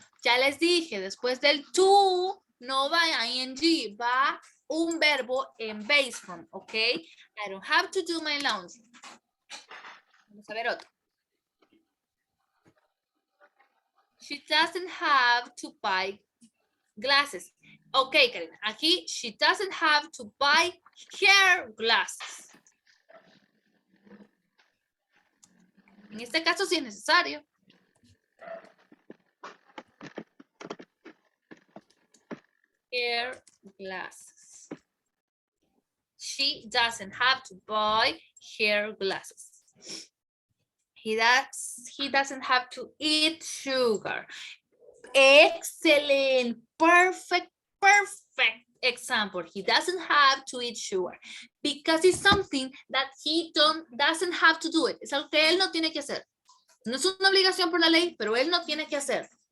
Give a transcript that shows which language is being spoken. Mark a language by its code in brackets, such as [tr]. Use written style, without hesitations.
[es] Ya les dije, después del to, no va ing, va un verbo en base form, ¿ok? [en] I don't have to do my laundry. [es] Vamos a ver otro. [en] She doesn't have to buy glasses. Ok, Karina, aquí she doesn't have to buy her glasses. [es] En este caso sí es necesario. [en] Her glasses. She doesn't have to buy her glasses. He doesn't have to eat sugar. Excellent, perfect example. He doesn't have to eat sugar because it's something that he doesn't have to do it. [es] Es algo que él no tiene que hacer. No es una obligación por la ley, pero él no tiene que hacer.